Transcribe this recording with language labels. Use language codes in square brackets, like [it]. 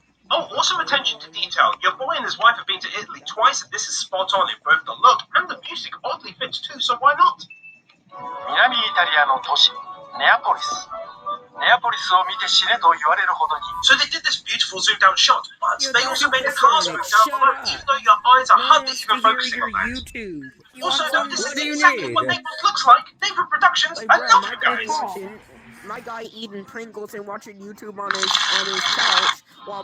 [en] Oh, awesome attention to detail. Your boy and his wife have been to Italy twice, and this is spot on in both the look and the music oddly fits too, so why not? [ja] 南イタリアの都市ネアポリス。ネアポリスを見て死ねと言われるほどに。 [en] So they did this beautiful zoomed out shot, but they also made the cars move down below, even though your eyes are hardly even focusing on that. Also, no, this is exactly what Naples looks like. Naples Productions, I love you guys. My guy eating Pringles and watching YouTube on his couch while